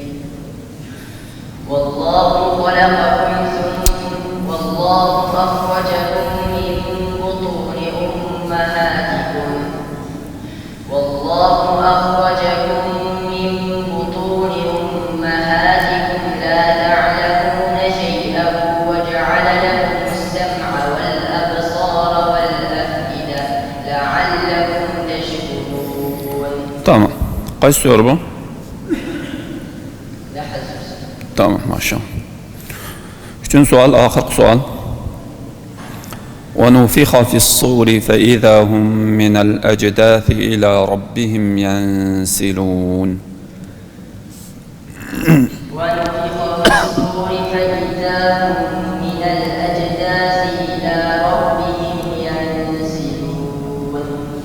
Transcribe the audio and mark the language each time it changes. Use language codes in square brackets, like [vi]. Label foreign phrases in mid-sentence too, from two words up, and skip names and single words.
[ar] والله أخرجكم من بطون أمهاتكم لا تعلمون شيئا وجعل لكم السمع والأبصار والأفئدة لعلكم تشكرون. [tr] Tamam. Kaç soru bu? [ar] لا حزب. [tr] Tamam maşallah. Üçüncü sual, ahir sual. [ar] ونفخ في الصور فإذا هم من الأجداث إلى ربهم ينسلون. ونفخ في الصور فإذا هم من الأجداث إلى ربهم ينسلون.